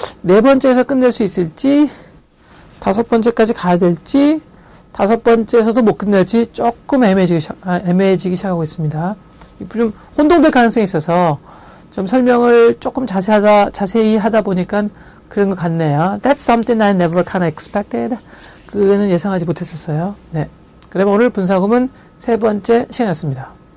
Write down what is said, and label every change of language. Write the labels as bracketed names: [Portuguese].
[Korean] 네 번째에서 끝낼 수 있을지, 다섯 번째까지 가야 될지, 다섯 번째에서도 못 끝낼지 조금 애매해지기 시작하고 있습니다. 좀 혼동될 가능성이 있어서 좀 설명을 조금 자세히 하다 보니까 그런 것 같네요. [English] That's something I never kind of expected. [Korean] 그거는 예상하지 못했었어요. 네. 그러면 오늘 분사구문 세 번째 시간이었습니다.